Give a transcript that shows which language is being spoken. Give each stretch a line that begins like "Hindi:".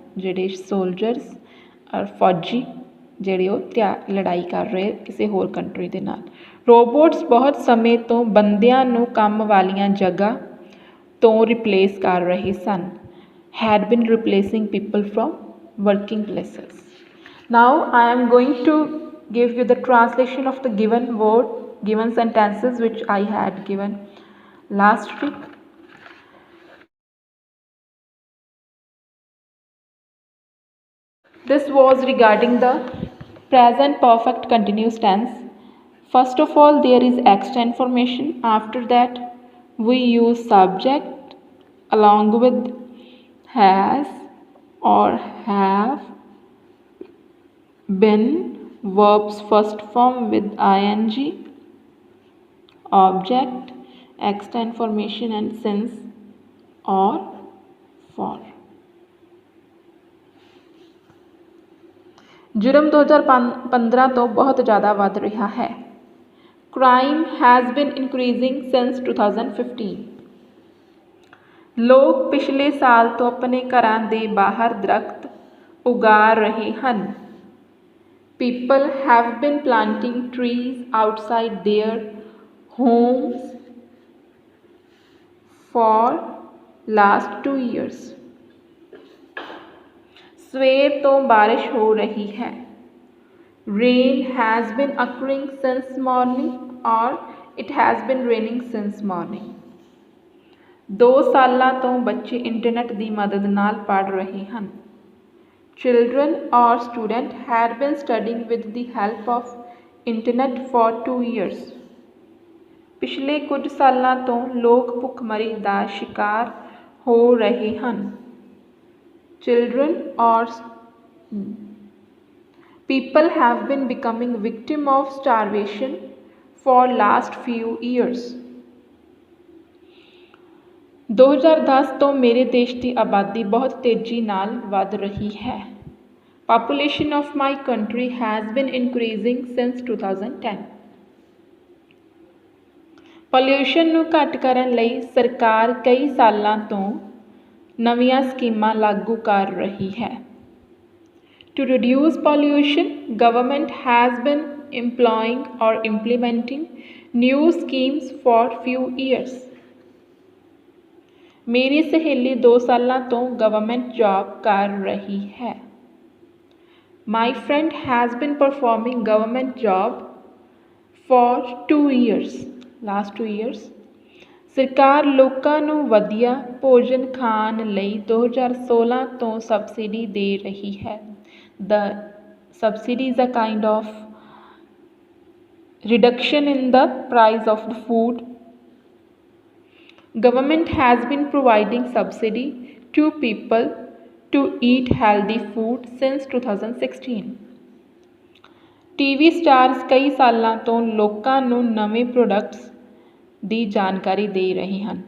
Punjabi: ਜਿਹੜੇ ਸੋਲਜਰਸ ਔਰ ਫੌਜੀ ਜਿਹੜੇ ਉਹ ਲੜਾਈ ਕਰ ਰਹੇ ਕਿਸੇ ਹੋਰ ਕੰਟਰੀ ਦੇ ਨਾਲ। ਰੋਬੋਟਸ ਬਹੁਤ ਸਮੇਂ ਤੋਂ ਬੰਦਿਆਂ ਨੂੰ ਕੰਮ ਵਾਲੀਆਂ ਜਗ੍ਹਾ ਤੋਂ ਰਿਪਲੇਸ ਕਰ ਰਹੇ ਸਨ।
English: had been replacing people from working places। now I am going to give you the translation of the given sentences which I had given last week। This was regarding the present perfect continuous tense। First of all, there is extra information. After that, we use subject along with has or have been, verbs first form with ing, object, extra information and since or for।
Punjabi: ਜੁਰਮ 2015 ਤੋਂ ਬਹੁਤ ਜ਼ਿਆਦਾ ਵੱਧ ਰਿਹਾ ਹੈ।
English: Crime has been increasing since 2015।
Punjabi: ਲੋਕ ਪਿਛਲੇ ਸਾਲ ਤੋਂ ਆਪਣੇ ਘਰਾਂ ਦੇ ਬਾਹਰ ਦਰਖਤ ਉਗਾ ਰਹੇ ਹਨ।
English: People have been planting trees outside their homes for last 2 years।
Punjabi: ਸਵੇਰ ਤੋਂ ਬਾਰਿਸ਼ ਹੋ ਰਹੀ ਹੈ।
English: Rain has been occurring since morning or it has been raining since morning।
Punjabi: 2 ਸਾਲਾਂ ਤੋਂ ਬੱਚੇ ਇੰਟਰਨੈਟ ਦੀ ਮਦਦ ਨਾਲ ਪੜ੍ਹ ਰਹੇ ਹਨ।
English: Children or student had been studying with the help of internet for 2 years।
Punjabi: ਪਿਛਲੇ ਕੁਝ ਸਾਲਾਂ ਤੋਂ ਲੋਕ ਭੁੱਖਮਰੀ ਦਾ ਸ਼ਿਕਾਰ ਹੋ ਰਹੇ ਹਨ।
English: Children or people have been becoming victim of starvation for last few years।
Punjabi: 2010 ਤੋਂ ਮੇਰੇ ਦੇਸ਼ ਦੀ ਆਬਾਦੀ ਬਹੁਤ ਤੇਜ਼ੀ ਨਾਲ ਵੱਧ ਰਹੀ ਹੈ।
English: Population of my country has been increasing since 2010।
Punjabi: Pollution ਨੂੰ ਘੱਟ ਕਰਨ ਲਈ ਸਰਕਾਰ ਕਈ ਸਾਲਾਂ ਤੋਂ ਨਵੀਆਂ ਸਕੀਮਾਂ ਲਾਗੂ ਕਰ ਰਹੀ ਹੈ।
English: To reduce pollution, government has been employing or implementing new schemes for few years।
Punjabi: ਮੇਰੀ ਸਹੇਲੀ 2 ਸਾਲਾਂ ਤੋਂ ਗਵਰਨਮੈਂਟ ਜੌਬ ਕਰ ਰਹੀ ਹੈ।
English: My friend has been performing government job for 2 years, last 2 years।
Punjabi: ਸਰਕਾਰ ਲੋਕਾਂ ਨੂੰ ਵਧੀਆ ਭੋਜਨ ਖਾਣ ਲਈ 2016 ਤੋਂ ਸਬਸਿਡੀ ਦੇ ਰਹੀ ਹੈ।
English: The subsidy is a kind of reduction in the price of the food। Government has been providing subsidy to people to eat healthy food since 2016।
Punjabi: TV stars ਕਈ ਸਾਲਾਂ ਤੋਂ ਲੋਕਾਂ ਨੂੰ ਨਵੇਂ ਪ੍ਰੋਡਕਟਸ ਦੀ ਜਾਣਕਾਰੀ ਦੇ ਰਹੇ ਹਨ।